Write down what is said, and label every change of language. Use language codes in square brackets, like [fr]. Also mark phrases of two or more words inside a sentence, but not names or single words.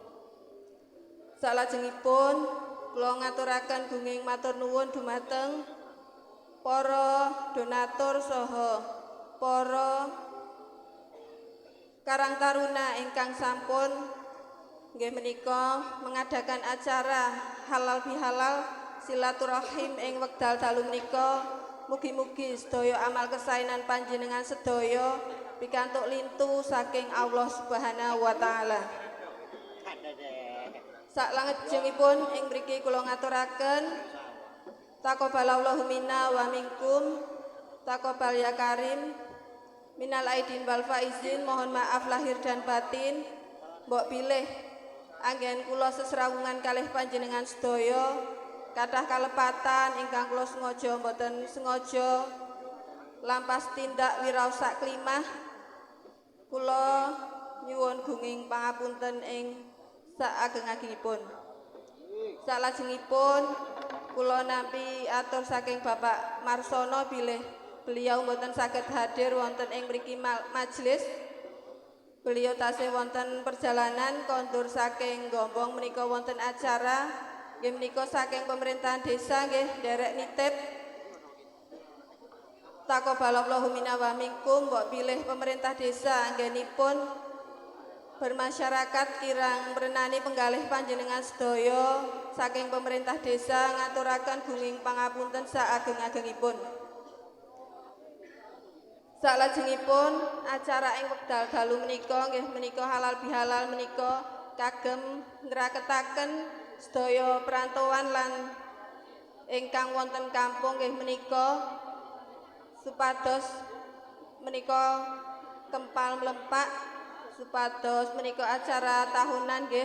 [jv] Salajengipun kula ngaturaken gunging matur nuwun dumateng para donatur saha para Karang Taruna ingkang sampun nggih menika mengadakan acara halal bihalal silaturahim ing wekdal dalu menika. Mugi-mugi sedaya amal kesainan panjenengan sedaya pikantuk lintu saking Allah [ar] سبحانه وتعالى. [jv] Saklajengipun ing mriki kula ngaturaken [ar] تقبل الله منا ومنكم، تقبل يا كريم، من العائدين والفائزين, [id] mohon maaf lahir dan batin. [jv] Mbok pilih anggen kula sesrawungan kalih panjenengan sedaya kathah kalepatan ingkang kula sengaja mboten sengaja lampas tindak wiraos sak klimah kula nyuwun gunging pangapunten ing saageng-agengipun. Salajengipun kula nampi atur saking Bapak Marsono bilih beliau mboten saged hadir wonten ing mriki majelis. Beliau tasih wonten perjalanan kondur saking Gombong menika wonten acara nggih menika saking pemerintahan desa nggih derek nitip [ar] تقبل الله منا ومنكم [jv] mbok bilih pemerintah desa anggenipun bermasyarakat kirang merenani penggalih panjenengan sedaya saking pemerintah desa ngaturaken gunging pangapunten saageng-agengipun. Salajengipun acara ing wekdal dalu menika nggih menika halal bihalal menika kagem ngraketaken sedaya perantauan lan ingkang wonten kampung nggih menika supados menika kempal mlempak supados menika acara tahunan nggih.